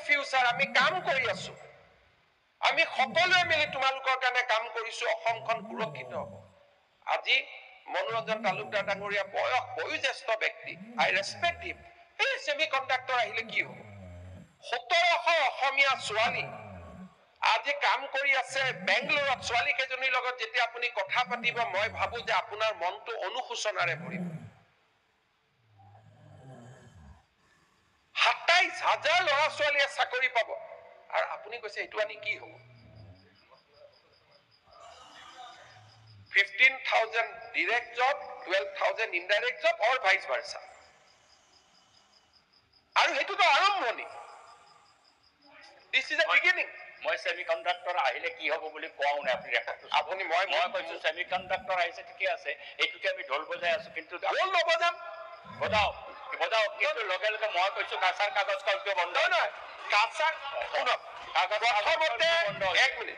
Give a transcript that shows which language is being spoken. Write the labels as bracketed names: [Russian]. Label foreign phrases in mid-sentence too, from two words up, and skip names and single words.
[Assamese] ফিউচাৰ আমি কাম কৰি আছো আমি সকলোৱে মিলি তোমালোকৰ কাৰণে কাম কৰিছো অসমখন সুৰক্ষিত হ'ব আজি মনোৰঞ্জন তালুকদাৰ ডাঙৰীয়া বয়োজ্যেষ্ঠ ব্যক্তি [English] I respect him [Assamese] এই সেমি কণ্ডাক্টৰ আহিলে কি হ'ব 1700 অসমীয়া ছোৱালী আজি কাম কৰি আছে বেংগলোৰত ছোৱালী কেইজনীৰ লগত যেতিয়া আপুনি কথা পাতিব মই ভাবো যে আপোনাৰ মনটো অনুশোচনাৰে ভৰিব 27,000 ল'ৰা ছোৱালীয়ে চাকৰি পাব আৰু আপুনি কৈছে এইটো আনি কি হ'ব 15,000 [English] direct job [Assamese] 12,000 [English] indirect job or vice versa [Assamese] আৰু হেতুটো আৰম্ভণি [English] this is a beginning [Assamese] মই সেমিকন্ডাক্টৰ আহিলে কি হ'ব বুলি কোৱাও নাই আপুনি মই কৈছো সেমিকন্ডাক্টৰ আহিছে ঠিকে আছে এইটোকে আমি ঢোল বজাই আছো কিন্তু ঢোল নবজাম বজাও কিন্তু লগে লগে মই কৈছো কাছাৰ কাগজ কলকে বন্ধ নহয় কাছাৰ শুনক প্ৰথমতে এক মিনিট